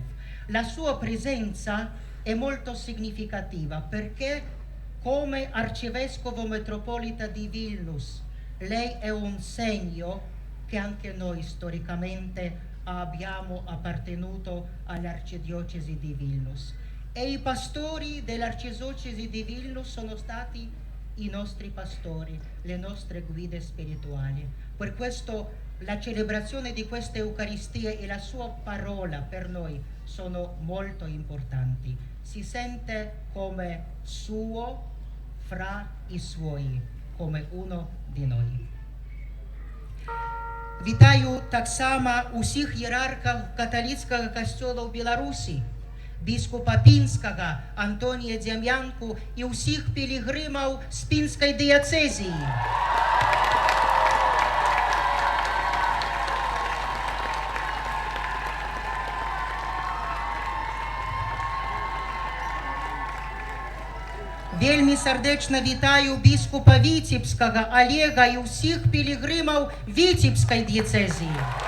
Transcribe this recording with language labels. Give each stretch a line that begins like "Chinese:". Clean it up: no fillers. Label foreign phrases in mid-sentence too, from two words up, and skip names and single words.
Italian: La sua presenza è molto significativa perché come arcivescovo metropolita di Vilnius lei è un segno che anche noi storicamente abbiamo appartenuto all'arcidiocesi di Vilnius e i pastori dell'arcidiocesi di Vilnius sono stati i nostri pastori, le nostre guide spirituali. Per questo la celebrazione di questa Eucaristia e la sua parola per noi sono molto importanti. Si sente come suo fra i suoi, come uno di noi.
Belarusian: Вітаю таксама усіх ієрархаў каталіцкага касцёла ў Беларусі, біскупа Пінскага Антонія Дзям'янку і ўсіх пілігрымаў з Пінскай дыяцэзіі. Вельмі сардэчна вітаю біскупа Віцебскага Олега і ўсіх пілігрымаў Віцебскай дыяцэзіі.